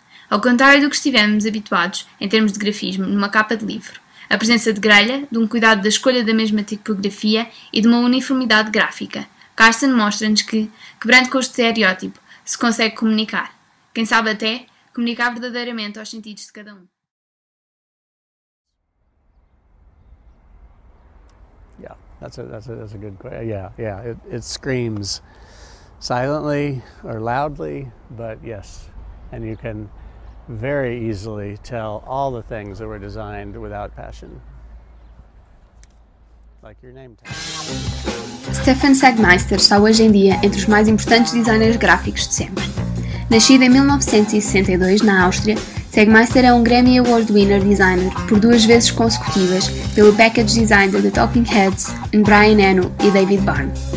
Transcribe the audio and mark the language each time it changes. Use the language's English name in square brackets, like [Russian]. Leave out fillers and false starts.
[Portuguese] Ao contrário do que estivemos habituados em termos de grafismo numa capa de livro, a presença de grelha, de um cuidado da escolha da mesma tipografia e de uma uniformidade gráfica, Carson mostra-nos que, quebrando com o estereótipo, se consegue comunicar. Quem sabe até, comunicar verdadeiramente aos sentidos de cada um. [English] Yeah, that's a good question. Yeah. It screams silently or loudly, but yes, and you can very easily tell all the things that were designed without passion, like your name tag. [Portuguese] Stefan Sagmeister está hoje em dia entre os mais importantes designers gráficos de sempre. Nascido em 1962 na Áustria, Sagmeister é um Grammy Award winner designer por 2 vezes consecutivas pelo package design de The Talking Heads, Brian Eno e David Byrne.